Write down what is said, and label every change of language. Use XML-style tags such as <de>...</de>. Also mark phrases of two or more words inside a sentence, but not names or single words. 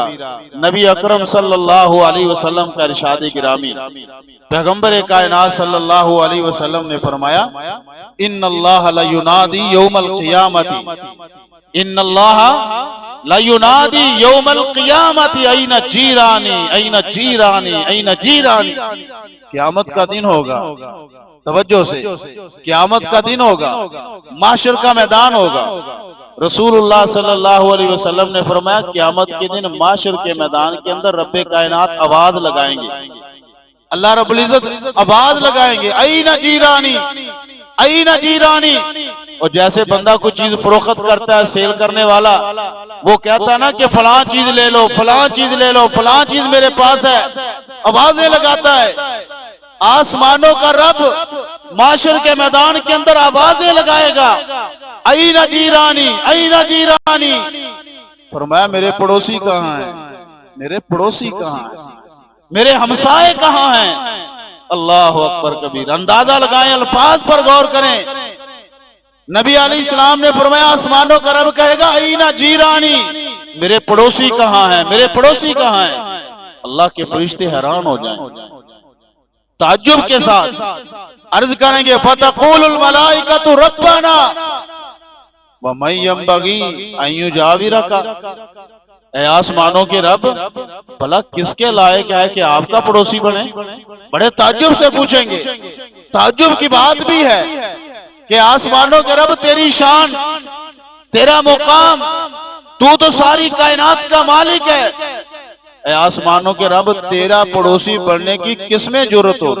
<ur>نبی اکرم</ur> <ar>صلی اللہ علیہ وسلم</ar> <ur>کا ارشاد گرامی، پیغمبر کائنات</ur> <ar>صلی اللہ علیہ وسلم</ar> <ur>نے فرمایا،</ur> <ar>ان اللہ لینادی یوم القیامت، ان اللہ لینادی یوم القیامت این جیرانی این جیرانی</ar> <ur>این جیرانی۔ قیامت کا دن ہوگا، توجہ سے، قیامت کا دن ہوگا، محشر کا میدان ہوگا۔ رسول اللہ</ur> <ar>صلی اللہ علیہ وسلم</ar> <ur>نے فرمایا قیامت کے دن محشر کے میدان کے اندر رب کائنات آواز لگائیں گے،</ur> <ar>اللہ رب العزت</ar> <ur>آواز لگائیں گے،</ur> <ar>این جیرانی این جیرانی۔</ar> <ur>اور جیسے بندہ کوئی چیز فروخت کرتا ہے، سیل کرنے والا، وہ کہتا ہے نا کہ فلاں چیز لے لو، فلاں چیز لے لو، فلاں چیز میرے پاس ہے، آوازیں لگاتا ہے۔ آسمانوں کا رب معاشر کے میدان کے اندر آوازیں لگائے گا،</ur> <ar>این جیرانی این جیرانی۔</ar> <ur>فرمایا میرے پڑوسی کہاں ہیں، میرے پڑوسی کہاں ہیں، میرے ہمسائے کہاں ہیں؟</ur> <ar>اللہ اکبر کبیر۔</ar> <ur>اندازہ لگائیں، الفاظ پر غور کریں۔ نبی</ur> <ar>علیہ السلام</ar> <ur>نے فرمایا آسمانوں کا رب کہے گا</ur> <ar>این جیرانی،</ar> <ur>میرے پڑوسی کہاں ہیں، میرے پڑوسی کہاں ہیں؟ اللہ کے فرشتے حیران ہو جائیں، تعجب کے ساتھ عرض کریں گے،</ur> <ar>فتقول الملائکۃ ربنا ومن ينبغي ان يجاورك،</ar> <ur>اے آسمانوں کے رب بھلا کس کے لائق ہے کہ آپ کا پڑوسی بنے؟ بڑے تعجب سے پوچھیں گے۔ تعجب کی بات بھی ہے کہ آسمانوں کے رب تیری شان، تیرا مقام، تو ساری کائنات کا مالک ہے، اے آسمانوں کے رب تیرا پڑوسی بننے کی کس میں جرت ہو؟</ur>